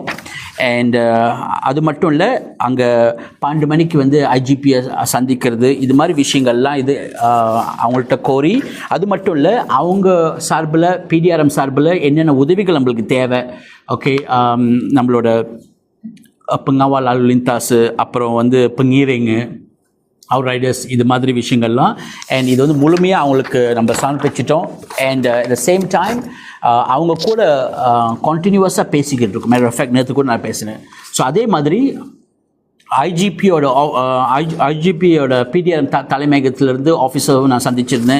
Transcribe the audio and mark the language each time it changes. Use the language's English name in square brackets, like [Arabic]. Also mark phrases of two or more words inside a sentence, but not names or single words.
[Tamil] அண்ட் அது மட்டும் இல்லை, அங்கே 12 மணிக்கு வந்து ஐஜிபியை சந்திக்கிறது, இது மாதிரி விஷயங்கள்லாம் இது அவங்கள்ட்ட கோரி, அது மட்டும் இல்லை அவங்க சார்பில் பிடிஆர்எம் சார்பில் என்னென்ன உதவிகள் நம்மளுக்கு தேவை. ஓகே, நம்மளோட [Malay] pengawal lalu lintas, [Tamil] அப்புறம் வந்து பங்கீரிங்கு, [English] outriders, [Tamil] இது மாதிரி விஷயங்கள்லாம். அண்ட் இது வந்து முழுமையாக அவங்களுக்கு நம்ம சமர்ப்பிச்சிட்டோம். [English] and at the same time [Tamil] அவங்க கூட கண்டினியூவஸாக பேசிக்கிட்டு இருக்கோம். [English] matter of fact [Tamil] நேற்று கூட நான் பேசினேன். ஸோ அதே மாதிரி ஐஜிபியோட பிடிஆர் தலைமையகத்திலேருந்து ஆஃபீஸரும் நான் சந்திச்சிருந்தேன்.